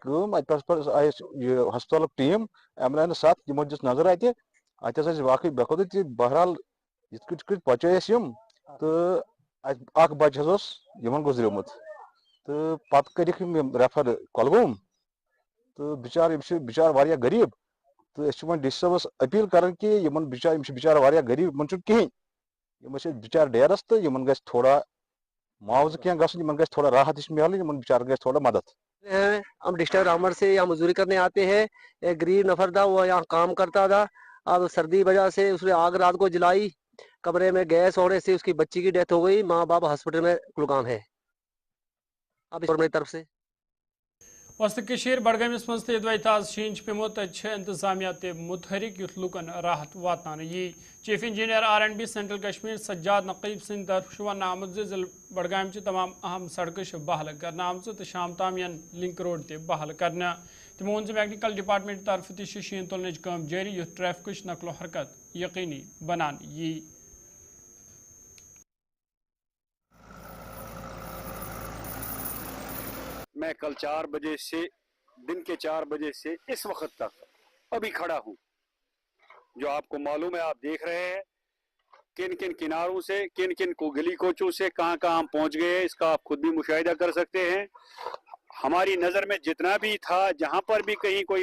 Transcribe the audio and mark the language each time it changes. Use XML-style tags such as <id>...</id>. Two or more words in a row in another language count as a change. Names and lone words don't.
<ks>کٲم اَتہِ پٮ۪ٹھ آیہِ اَسہِ یہِ ہسپتالُک ٹیٖم ایمبولینس 7 یِمو دِژ نظر اَتہِ ہسا ٲسۍ باقٕے بے خۄدٕے تہِ بہرحال یِتھ کٔنۍ بچٲے اَسہِ یِم تہٕ اَتہِ اکھ بچہِ حظ اوس یِمن گُزریومُت تہٕ پتہٕ کٔرِکھ یِم ریفر کۄلگوم تہٕ بِچار یِم چھِ بِچار واریاہ غریٖب تہٕ أسۍ چھِ وۄنۍ ڈی سی صٲبس اپیٖل کران کہِ یِم چھِ بِچار واریاہ غریٖب یِمن چھُنہٕ کِہینۍ یِم ٲسۍ بِچار ڈیرس تہٕ یِمن گژھِ تھوڑا معاوضہٕ کینٛہہ گژھُن یِمن گژھِ تھوڑا راحت ہِش میلٕنۍ یِمن بِچارن گژھِ تھوڑا مدد</ks> <hi>हम डिस्ट्रिक्ट रामगढ़ से यहाँ मजदूरी करने आते हैं एक गरीब नफर था वो यहाँ काम करता था अब सर्दी वजह से उसने आग रात को जलाई कमरे में गैस होने से उसकी बच्ची की डेथ हो गई माँ बाप हॉस्पिटल में कुलगाम है अब इस मेरी तरफ से</hi> <ks>वस्त बडगामिस मज तदवाई ताज शीन पेमो इंतजामिया मुतहरिक युथ लुकन राहत वातान यी</ks> <en>chief engineer</en> <ks>R&B सेंट्रल कश्मीर सज्जाद नकीब सिंह तरफ वन आमद जिल बडगाम तमाम अहम सड़क बहाल कर आम तो शाम ताम</ks> <en>link road</en> <ks>बहाल कर तमो वोन</ks> <en>mechanical department</en> <ks>तरफ शीन तुलन काम जारी युथ ट्रैफिक नकलो हरकत यकीनी बनान यी</ks> <hi>मैं कल 4 बजे से दिन के 4 बजे से इस वक्त तक अभी खड़ा हूँ जो आपको मालूम है आप देख रहे हैं किन किन किनारों से किन किन को गली कोचों से कहाँ कहाँ हम पहुँच गए इसका आप खुद भी मुशाहिदा कर सकते हैं हमारी नज़र में जितना भी था जहाँ पर भी कहीं कोई</hi>